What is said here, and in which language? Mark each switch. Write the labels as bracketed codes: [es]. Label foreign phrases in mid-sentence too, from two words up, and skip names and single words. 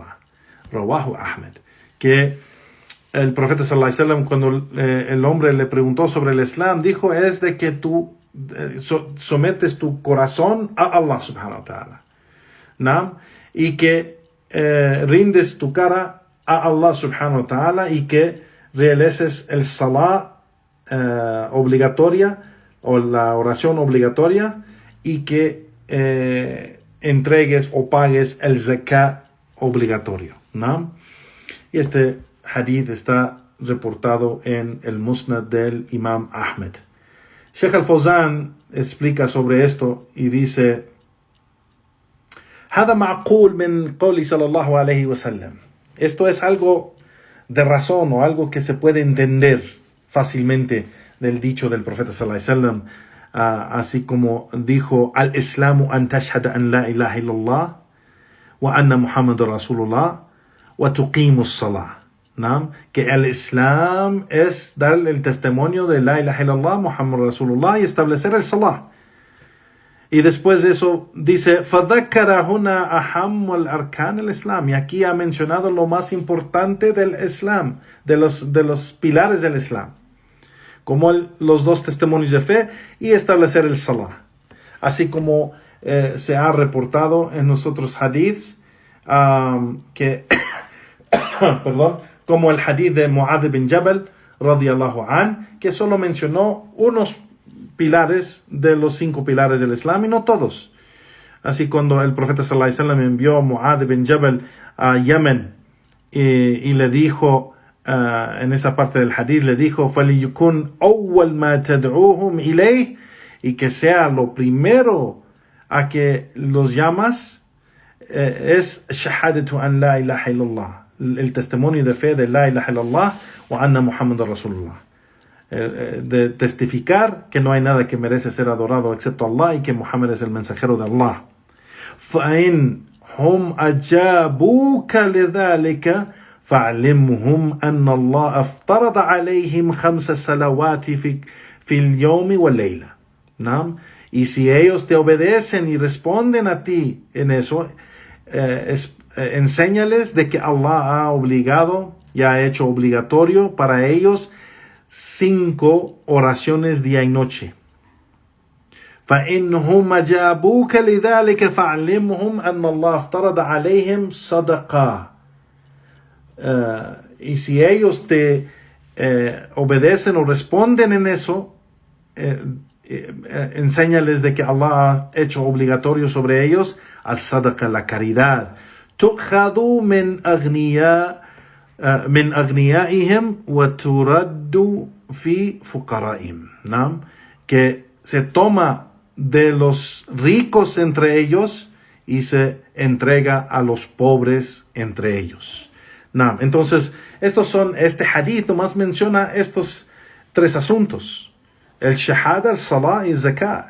[ar] رواه Ahmed. [es] Que el profeta [ar] صلى الله عليه وسلم, [es] cuando el hombre le preguntó sobre el Islam, dijo, es de que tú sometes tu corazón a Allah [ar] سبحانه وتعالى, [es] ¿no? Y que rindes tu cara a Allah [ar] سبحانه وتعالى [es] y que realices el salah obligatoria o la oración obligatoria y que entregues o pagues el zakat obligatorio, ¿no? Y este hadith está reportado en el Musnad del Imam Ahmed. Sheikh al-Fawzan explica sobre esto y dice: [ar] هذا معقول من قول صلى الله عليه وسلم. [es] Esto es algo de razón o algo que se puede entender fácilmente del dicho del profeta [ar] صلى الله عليه وسلم, [es] así como dijo: [ar] الإسلام أن تشهد أن لا إله إلا الله وأن محمدا رسول الله وتقيم الصلاة. [es] ¿No? Que el Islam es dar el testimonio de [ar] لا إله إلا الله محمد رسول الله, [es] y establecer el salah. Y después de eso dice: [ar] فَذَكَّرَ هُنَا أَحَمُّ الْأَرْكَانِ الْإِسْلَامِ. [es] Y aquí ha mencionado lo más importante del Islam, de los pilares del Islam, como los dos testimonios de fe y establecer el salah. Así como se ha reportado en los otros hadiths que perdón, como el hadith de Mu'adh bin Jabal [ar] رضي الله عن, [es] que solo mencionó unos pilares de los 5 pilares del Islam y no todos. Así, cuando el profeta [ar] صلى الله عليه وسلم [es] envió a Mu'adh bin Jabal a Yemen y le dijo, en esa parte del hadith le dijo: [ar] فَلِيُكُنْ أَوَّلْ مَا تَدْعُوهُمْ إِلَيْهِ, [es] y que sea lo primero a que los llamas es [ar] شهادة أن لا إله إلا الله, [es] el testimonio de fe de [ar] لا إله إلا الله وأن محمد رسول الله, [es] de testificar que no hay nada que merece ser adorado excepto Allah y que Muhammad es el mensajero de Allah. [ar] فَإِنْ هُمْ أَجَابُوكَ لِذَلِكَ فَعْلِمْهُمْ أَنَّ اللَّهَ افترض عَلَيْهِمْ 5 صلوات في اليوم والليلة. [es] ¿No? Y si ellos te obedecen y responden a ti en eso, enséñales de que Allah ha obligado y ha hecho obligatorio para ellos 5 oraciones día y noche. [ar] فَإِنْهُمْ أَجَابُوكَ لِذَلِكَ فَعْلِمْهُمْ أَنَّ اللَّهَ افترض عليهم صدقة. [es] Y si ellos te obedecen o responden en eso, enséñales de que Allah ha hecho obligatorio sobre ellos [ar] الصدقة, [es] la caridad. [ar] تُؤْخَذُ مِنْ أَغْنِيَائِهِمْ وَتُرَدُّ فِي فُقَرَائِهِمْ. [es] ¿No? Que se toma de los ricos entre ellos y se entrega a los pobres entre ellos. ¿No? Entonces, este hadith nomás menciona estos 3 asuntos: el shahada, el salah y el zakat.